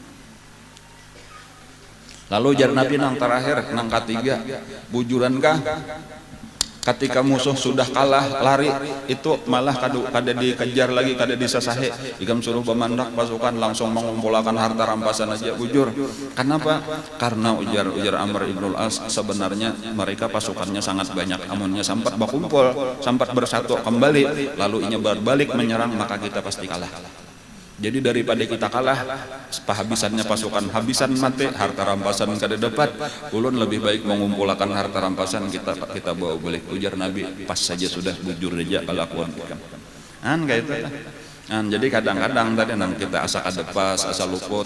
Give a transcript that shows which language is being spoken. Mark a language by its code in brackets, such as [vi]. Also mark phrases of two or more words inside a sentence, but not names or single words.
[bjn] Lalu ujar Nabi nang terakhir, nang ketiga, bujurankah ketika musuh sudah kalah lari itu malah kada dikejar lagi, kada disasahe, ikam suruh pemandak pasukan langsung mengumpulkan harta rampasan aja bujur. Kenapa? Karena ujar Amr ibn al-As sebenarnya mereka pasukannya sangat banyak, amunnya sempat berkumpul, sempat bersatu kembali, lalu inya berbalik menyerang maka kita pasti kalah. Jadi daripada kita kalah, habisannya pasukan habisan mati, harta rampasan kada dapat, ulun lebih baik mengumpulkan harta rampasan kita bawa balik. Ujar Nabi, pas saja sudah bujur aja kelakuan kita. Kayak itu. Jadi kadang-kadang tadi kita asa kadepas, asa luput.